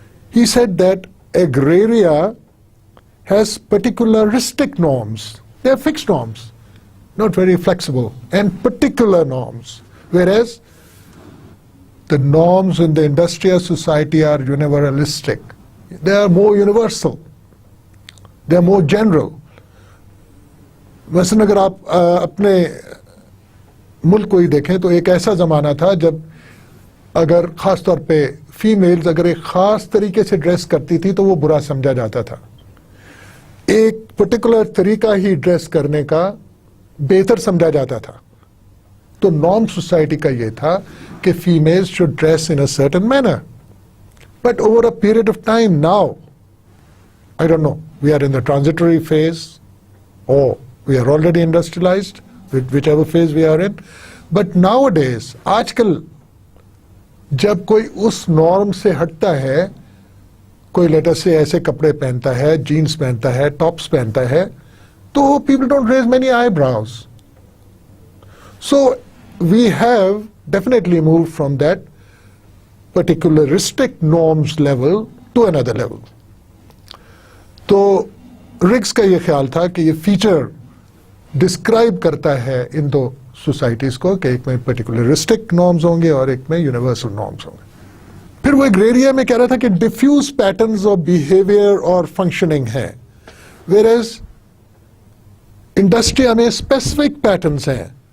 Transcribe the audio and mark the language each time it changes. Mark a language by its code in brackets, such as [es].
[en] He said that agraria has particularistic norms. They are fixed norms, not very flexible, and particular norms. Whereas the norms in the industrial society are universalistic. They are more universal. They are more general. [ur] مثلاً اگر آپ اپنے ملک کو ہی دیکھیں تو ایک ایسا زمانہ تھا جب اگر خاص طور پہ فیمیلز اگر ایک خاص طریقے سے ڈریس کرتی تھی تو وہ برا سمجھا جاتا تھا. ایک پرٹیکولر طریقہ ہی ڈریس کرنے کا بہتر سمجھا جاتا تھا. تو نارم سوسائٹی کا یہ تھا کہ [en] females should dress in a certain manner. But over a period of time now, I don't know, we are in the transitory phase or we are already industrialized, whichever phase we are in. But nowadays, [ur] آج کل جب کوئی اس norm سے ہٹتا ہے, کوئی letter سے ایسے کپڑے پہنتا ہے, جینس پہنتا ہے, ٹاپس پہنتا ہے, تو [en] people don't raise many eyebrows. So we have definitely moved from that particularistic norms level to another level. [ur] تو رگس کا یہ خیال تھا کہ یہ فیچر ڈسکرائب کرتا ہے ان دو سوسائٹیز کو کہ ایک میں پرٹیکولرسٹک نارمز ہوں گے اور ایک میں یونیورسل نارمز ہوں گے. پھر وہ ایگریریا میں کہہ رہا تھا کہ ڈیفیوز پیٹرنز آف بیہیویئر اور فنکشننگ ہیں، ویئرز انڈسٹریا میں اسپیسیفک پیٹرنز ہیں.